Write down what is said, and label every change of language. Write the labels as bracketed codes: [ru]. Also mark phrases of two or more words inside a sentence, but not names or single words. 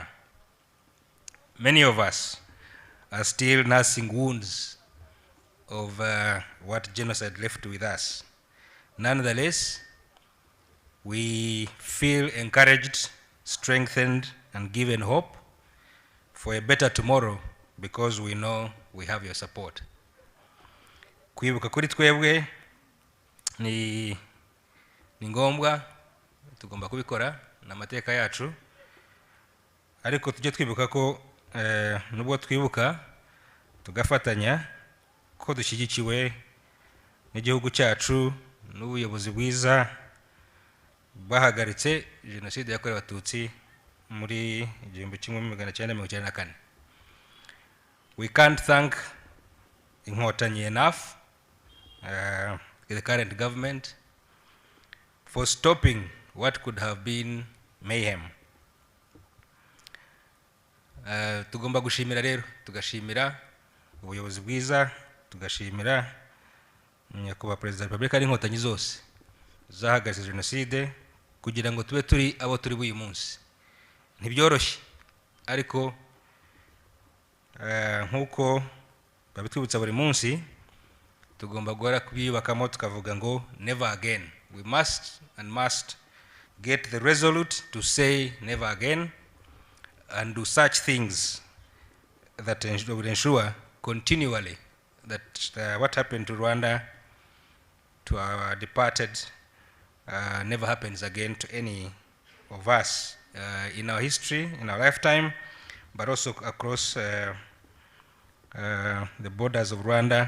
[en] Many of us are still nursing wounds of what genocide left with us. Nonetheless, we feel encouraged, strengthened, and given hope for a better tomorrow because we know we have your support. [rw] Kwibuka kuri twebwe ni ngombwa, tugomba kubikora n'amateka yacu, ariko tujye twibuka ko nubwo twibuka tugafatanya ko dushyigikiwe n'igihugu cyacu n'ubuyobozi bwiza bahagaritse Jenoside yakorewe Abatutsi muri 1994. [en] We can't thank Inkotanyi enough, the current government, for stopping what could have been mayhem. [rw] Tugomba gushimira rero, tugashimira ubuyobozi bwiza, tugashimira Nyakubahwa Perezida wa Repubulika n'Inkotanyi zose zahagaze Jenoside kugira ngo tube turi abo turi uyu munsi. Ntibyoroshye, ariko nk'uko babitwibutsa buri munsi, tugomba guhora kubiyubakamo tukavuga ngo [en] never again. We must get the resolute to say never again and do such things that would ensure continually that what happened to Rwanda, to our departed, never happens again to any of us in our history, in our lifetime, but also across the borders of Rwanda.